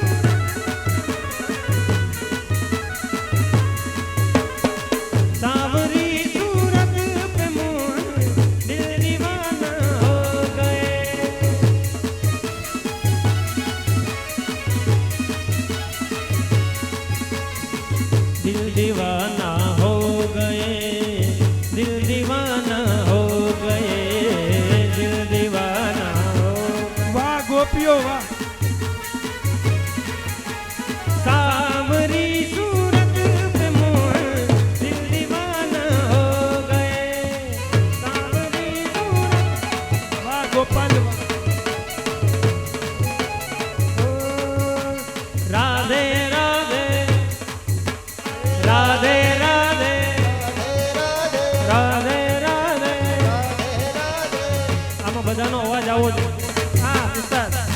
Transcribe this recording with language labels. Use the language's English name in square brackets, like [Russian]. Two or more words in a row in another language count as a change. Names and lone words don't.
[Hindi] सूरत पे मोहन दिल दीवाना हो गए दिल दीवाना हो गए दिल दीवाना हो गए दिल दीवाना हो [Gujarati] વાહ ગોપીઓ વાહ [Hindi] सावरी सूरत पे मोहन दिल दीवाना हो गए सावरी सूरत [Gujarati] વાહ ગોપાલ વાહ राधे राधे राधे राधे राधे राधे આમાં બધાનો અવાજ આવો છે હા ઉસ્તાદ